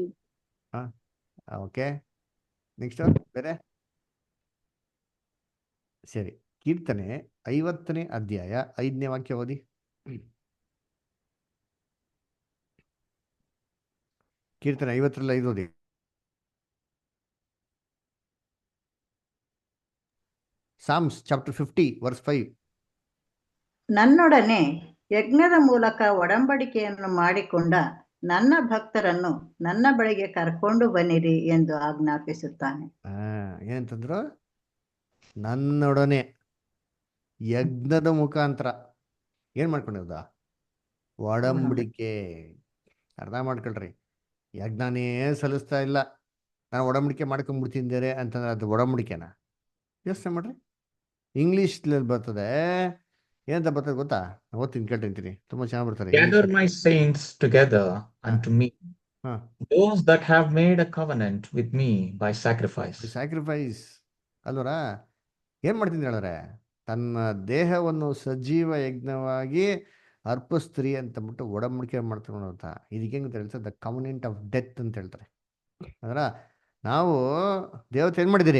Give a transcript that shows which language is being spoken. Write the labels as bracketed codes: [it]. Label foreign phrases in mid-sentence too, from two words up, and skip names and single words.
[en] okay, next [kn] ಬೇರೆ. ಸರಿ, ಕೀರ್ತನೆ 50ನೇ ಅಧ್ಯಾಯ 5ನೇ ವಾಕ್ಯ ಓದಿ. ಕೀರ್ತನೆ 50ರಲ್ಲಿ 5 ಓದಿ. [en] Psalms chapter 50 verse 5. [kn] ನನ್ನೊಡನೆ ಯಜ್ಞದ ಮೂಲಕ ಒಡಂಬಡಿಕೆಯನ್ನು ಮಾಡಿಕೊಂಡ ನನ್ನ ಭಕ್ತರನ್ನು ನನ್ನ ಬಳಿಗೆ ಕರ್ಕೊಂಡು ಬನ್ನಿರಿ ಎಂದು ಆಜ್ಞಾಪಿಸುತ್ತಾನೆ. ಏನಂತಂದ್ರು? ನನ್ನೊಡನೆ ಯಜ್ಞದ ಮುಖಾಂತರ ಏನ್ ಮಾಡ್ಕೊಂಡಿರೋದ? ಒಡಂಬಡಿಕೆ. ಅರ್ಥ ಮಾಡ್ಕೊಳ್ರಿ, ಯಜ್ಞನೇ ಸಲ್ಲಿಸ್ತಾ ಇಲ್ಲ, ನಾನು ಒಡಂಬಡಿಕೆ ಮಾಡ್ಕೊಂಡ್ಬಿಡ್ತಿದ್ದಾರೆ ಅಂತಂದ್ರೆ ಅದು ಒಡಂಬಡಿಕೆನಾ? ಯೋಚನೆ ಮಾಡ್ರಿ. ಇಂಗ್ಲೀಷ್ನಲ್ಲಿ ಬರ್ತದೆ, ಏನಂತ ಬರ್ತದೆ ಗೊತ್ತಾ? ಓದ್ತೀನಿ, ಕೇಳ್ತೀನಿ, ತುಂಬಾ ಚೆನ್ನಾಗಿ ಬರ್ತಾರೆ. [en] Gather my saints together unto me, those that have made a covenant with me by sacrifice. [kn] ಸ್ಯಾಕ್ರಿಫೈಸ್ ಅಲ್ವರ. ಏನ್ ಮಾಡ್ತೀನಿ ಹೇಳಿದ್ರೆ, ತನ್ನ ದೇಹವನ್ನು ಸಜೀವ ಯಜ್ಞವಾಗಿ ಅರ್ಪಿಸ್ತ್ರಿ ಅಂತಂದ್ಬಿಟ್ಟು ಒಡಂಬಡಿಕೆ ಮಾಡ್ತಾರೆ ಅಂತ. ಇದಕ್ಕೆ ಹೆಂಗೆ ಹೇಳ್ತಾರೆ? [en] the covenant of death [kn] ಅಂತ ಹೇಳ್ತಾರೆ. ಅದರ ನಾವು ದೇವತೆ ಏನು ಮಾಡಿದಿರಿ?